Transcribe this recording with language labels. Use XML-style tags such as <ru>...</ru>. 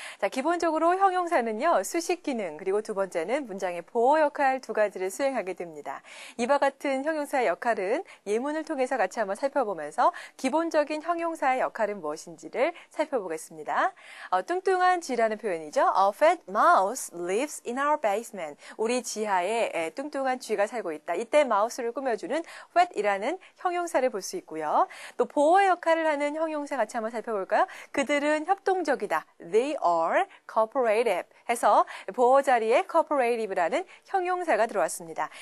<ko>자, 기본적으로 형용사는요, 수식 기능, 그리고 두 번째는 문장의 보호 역할 두 가지를 수행하게 됩니다. 이와 같은 형용사의 역할은 예문을 통해서 같이 한번 살펴보면서 기본적인 형용사의 역할은 무엇인지를 살펴보겠습니다. 뚱뚱한 쥐라는 표현이죠.</ko> <en>A fat mouse lives in our basement.</en> <ko>우리 지하에 뚱뚱한 쥐가 살고 있다. 이때 mouse를 꾸며주는 fat이라는 형용사를 볼 수 있고요. 또 보호 역할을 하는 형용사 같이 한번 살펴볼까요? 그들은 협동적이다.</ko> <en>They are cooperative</en> <ko>해서 보호 자리에 cooperative라는 형용사가 들어왔습니다.</ko>